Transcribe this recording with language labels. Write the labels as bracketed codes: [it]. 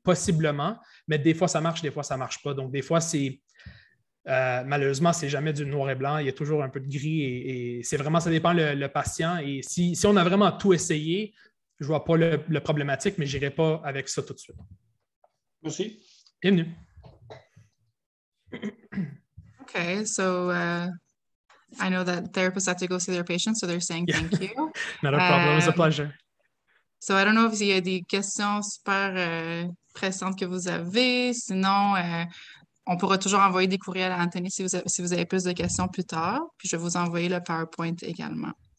[fr] Possiblement, mais des fois, ça marche, des fois, ça ne marche pas. Donc, des fois, malheureusement, c'est jamais du noir et blanc. Il y a toujours un peu de gris et c'est vraiment, ça dépend le patient. Et si on a vraiment tout essayé, je ne vois pas le problématique, mais je n'irai pas avec ça tout de suite. Merci. Bienvenue. [en] Okay, so I know that therapists have to go see their patients, so they're saying thank you. Not a problem. It was a pleasure. So I don't know [fr] s'il y a des questions super pressantes que vous avez. Sinon, on pourra toujours envoyer des courriels à Anthony si vous avez plus de questions plus tard. Puis je vais vous envoyer le PowerPoint également.